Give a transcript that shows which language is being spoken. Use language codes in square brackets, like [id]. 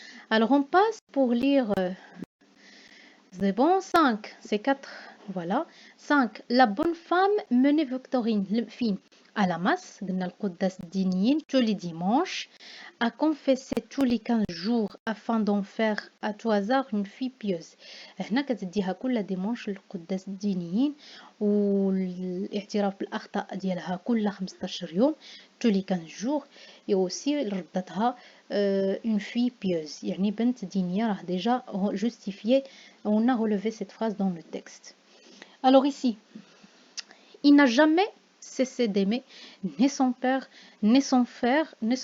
[fr] Alors on passe pour lire. C'est bon, 5, c'est 4. Voilà. 5. La bonne femme menait Victorine, fille, à la masse, tous les dimanches, à confesser tous les 15 jours afin d'en faire à tout hasard une fille pieuse. [ar] هنا كتديها كل ديمونش للقداس الدينيين والاعتراف بالأخطاء ديالها كل 15 يوم [fr] tous les 15 jours [ar] et aussi ردتها [fr] une fille pieuse [ar] يعني بنت دينية راه [fr] déjà justifié. On a relevé cette phrase dans le texte. Alors ici, il n'a jamais cessé d'aimer ni son père, ni son frère.